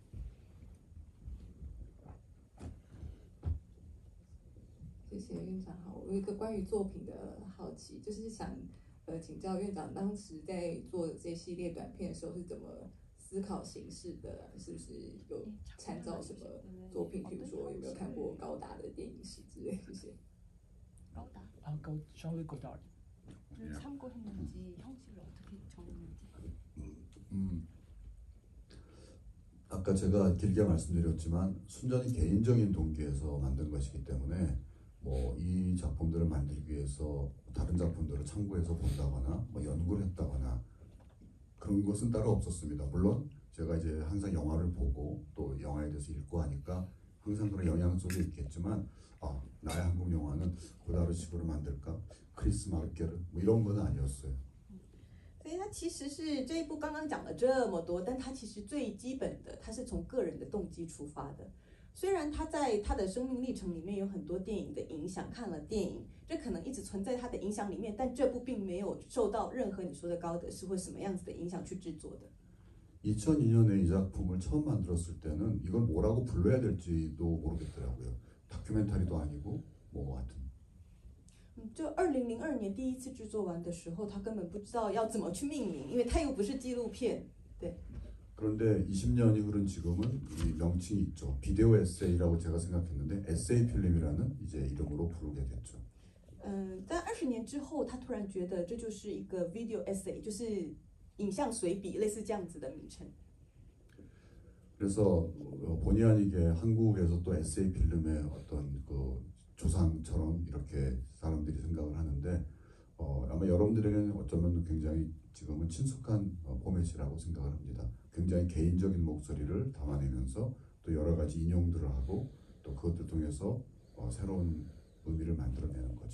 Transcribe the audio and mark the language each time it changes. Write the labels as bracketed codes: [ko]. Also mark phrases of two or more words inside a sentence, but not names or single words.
[zh] 谢谢院长好，我有一个关于作品的好奇，就是想请教院长，当时在做这系列短片的时候是怎么思考形式的？是不是有参照什么作品？比如说有没有看过高达的电影史之类？谢谢。高达？稍微高达。 [ko] 참고했는지 형식을 어떻게 정했는지. 아까 제가 길게 말씀드렸지만 순전히 개인적인 동기에서 만든 것이기 때문에 뭐 이 작품들을 만들기 위해서 다른 작품들을 참고해서 본다거나 뭐 연구를 했다거나 그런 것은 따로 없었습니다. 물론 제가 이제 항상 영화를 보고 또 영화에 대해서 읽고 하니까 항상 그런 영향 속에 있겠지만 나의 한국 영화는 고다르식으로 만들까? 크리스 마르케르 뭐 이런 건 아니었어요. [zh] 所以它其实是这一部刚刚讲了这么多，但它其实最基本的，它是从个人的动机出发的。虽然他在他的生命历程里面有很多电影的影响，看了电影，这可能一直存在他的影响里面，但这部并没有受到任何你说的高德式或什么样子的影响去制作的。 [ko] 2002년에 이 작품을 처음 만들었을 때는 이걸 뭐라고 불러야 될지도 모르겠더라고요. 다큐멘터리도 아니고 뭐 하여튼. [zh] 就2002年第一次制作完的时候，他根本不知道要怎么去命名，因为它又不是纪录片，对。 [ko] 그런데 20년이 흐른 지금은 이 명칭이 있죠. 비디오 에세이라고 제가 생각했는데 에세이 필름이라는 이제 이름으로 부르게 됐죠. [zh] 但20年之后，他突然觉得这就是一个 [en] video essay， [zh] 就是影像随笔，类似这样子的名称。 [ko] 그래서 본의 아니게 한국에서 또 에세이 필름의 어떤 그 조상처럼 이렇게 사람들이 생각을 하는데 아마 여러분들에게는 어쩌면 굉장히 지금은 친숙한 포맷이라고 생각을 합니다. 굉장히 개인적인 목소리를 담아내면서 또 여러 가지 인용들을 하고 또 그것들 통해서 새로운 의미를 만들어내는 거죠.